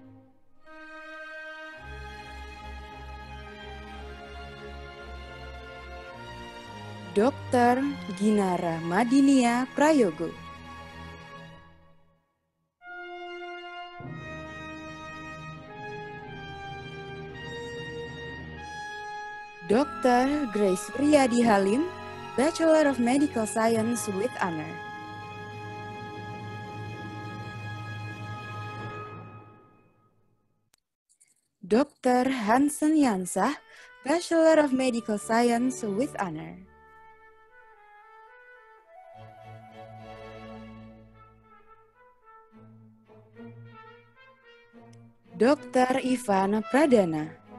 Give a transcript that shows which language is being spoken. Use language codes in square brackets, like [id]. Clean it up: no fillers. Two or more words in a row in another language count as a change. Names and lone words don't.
[en] Dr. Ginara Madinia Prayogo. Dr. Grace Riyadi Halim, Bachelor of Medical Science with Honor. Dr. Hansen Yansah, Bachelor of Medical Science with Honor. Dr. Ivan Pradana.